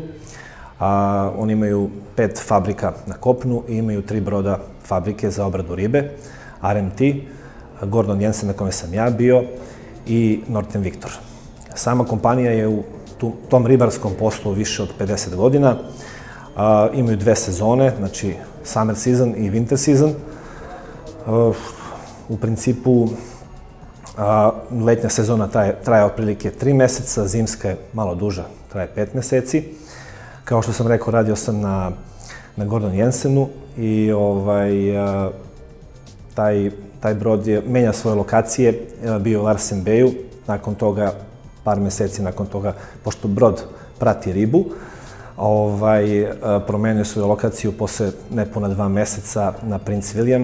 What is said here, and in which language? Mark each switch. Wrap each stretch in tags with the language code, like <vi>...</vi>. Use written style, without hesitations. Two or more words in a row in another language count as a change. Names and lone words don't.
<sr>Oni imaju 5 fabrika na kopnu i imaju 3 broda fabrike za obradu ribe, RMT, Gordon Jensen na kome sam ja bio i Northern Victor. Sama kompanija je u tom ribarskom poslu više od 50 godina. Imaju 2 sezone, znači</sr> <en>summer season</en> <sr>i</sr> <en>winter season.</en> <sr>U principu letnja sezona traje otprilike 3 meseca, zimska je malo duža, traje 5 meseci. Kao što sam rekao, radio sam na Gordon Jensenu i taj brod je menja svoje lokacije, bio u Larsen Bayu, nakon toga, par meseci nakon toga, pošto brod prati ribu, promenio svoju lokaciju posle nepuna 2 meseca na Prince William.</sr>